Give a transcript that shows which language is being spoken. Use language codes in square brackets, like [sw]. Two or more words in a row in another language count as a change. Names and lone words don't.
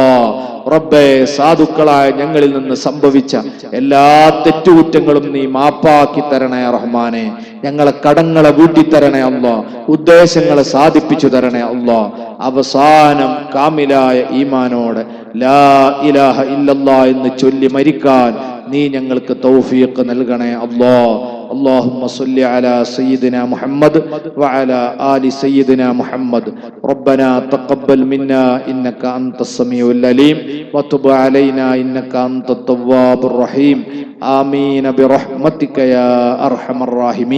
[ml] റബ്ബേ, സാധുക്കളായ ഞങ്ങളിൽ നിന്ന് സംഭവിച്ച എല്ലാ തെറ്റുകുറ്റങ്ങളും നീ മാപ്പാക്കി തരണേ റഹ്മാനെ. ഞങ്ങളെ കടങ്ങളെ വീട്ടിത്തരണേ അല്ലാ. ഉദ്ദേശങ്ങളെ സാധിപ്പിച്ചു തരണേ അല്ലാ. അവസാനം കാമിലായ ഈമാനോടെ [ar] لا إله إلا الله [ml] എന്ന് ചൊല്ലി മരിക്കാൻ നീ ഞങ്ങൾക്ക് തൗഫീഖ് നൽകണേ അല്ലാ. [ar] اللهم صل على سيدنا محمد وعلى آل سيدنا محمد. ربنا تقبل منا إنك أنت السميع العليم وتب علينا إنك أنت التواب الرحيم. آمين برحمتك يا أرحم الراحمين.